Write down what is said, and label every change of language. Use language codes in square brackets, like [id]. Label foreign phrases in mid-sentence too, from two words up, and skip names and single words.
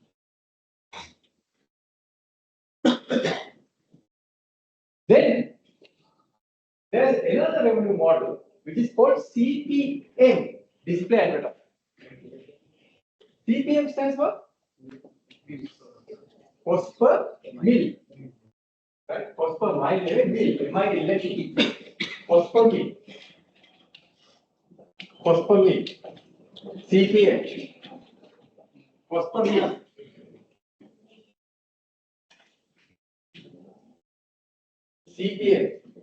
[en] Then there is another revenue model which is called CPM, display advertising. CPM stands for cost per mil. Right? Cost per mile, mil. Cost per mil. Cost per mil. CPM. Cost per mil. CPM.